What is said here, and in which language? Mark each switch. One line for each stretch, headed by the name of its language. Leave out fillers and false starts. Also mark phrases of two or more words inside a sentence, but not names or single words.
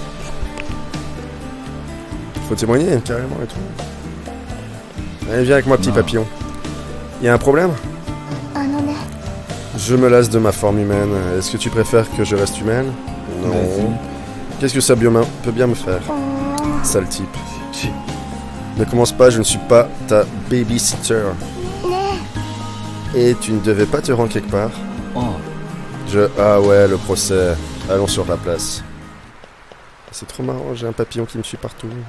French: Faut témoigner, carrément, et tout. Allez, viens avec moi, petit Non. papillon. Y a un problème?
Japanese: あのね
French: Je me lasse de ma forme humaine. Est-ce que tu préfères que je reste humaine? Vas-y. Non. Qu'est-ce que ça peut bien me faire? うーん Sale type. ち Ne commence pas, je ne suis pas ta babysitter. ね Et tu ne devais pas te rendre quelque part? あ Ah ouais, le procès. Allons sur la place. C'est trop marrant, j'ai un papillon qui me suit partout.